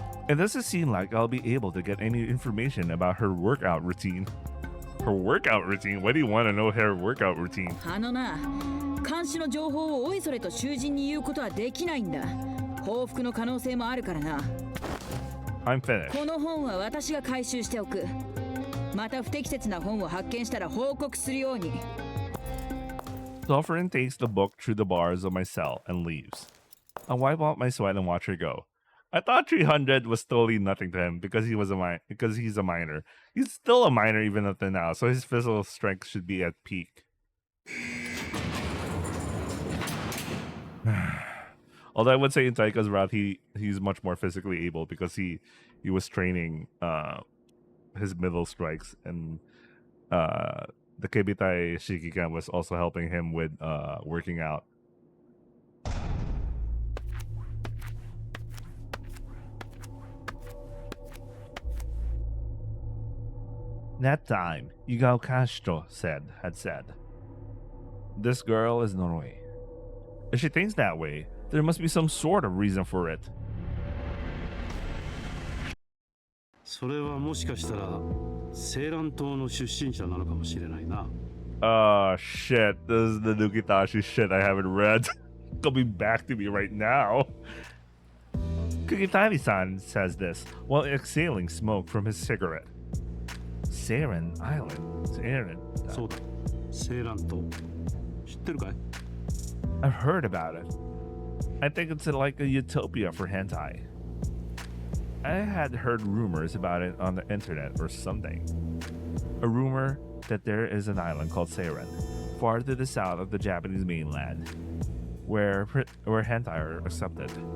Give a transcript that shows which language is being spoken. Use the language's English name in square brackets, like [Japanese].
[English] It doesn't seem like I'll be able to get any information about her workout routine. Her workout routine? Why do you want to know her workout routine? [Japanese] あのな、監視の情報をおいそれと囚人に言うことはできないんだ。報復の可能性もあるからな。 [English] I'm finished. [Japanese] この本は私が回収しておく。また不適切な本を発見したら報告するように。 [English] Sulfurin takes the book through the bars of my cell and leaves. I wipe out my sweat and watch her go. I thought 300 was totally nothing to him because he's a minor. He's still a minor even up to now, so his physical strength should be at peak. Although I would say in Taika's route he's much more physically able because he was training his middle strikes, and the Kebitai Shikikan was also helping him with working out. That time, Yugao Kanshiro had said, "This girl is Norway." If she thinks that way, there must be some sort of reason for it. [Japanese] それはもしかしたらセーラン島の出身者なのかもしれないな。 [English] Shit. This is the Nukitashi shit I haven't read. Coming back to me right now. Kukitani-san says this while exhaling smoke from his cigarette. Saren Island. Saren. [Japanese] そうだ。セーラン島。知ってるかい？ [English] I've heard about it. I think it's like a utopia for hentai. I had heard rumors about it on the internet or something. A rumor that there is an island called Seiren, far to the south of the Japanese mainland, where hentai are accepted.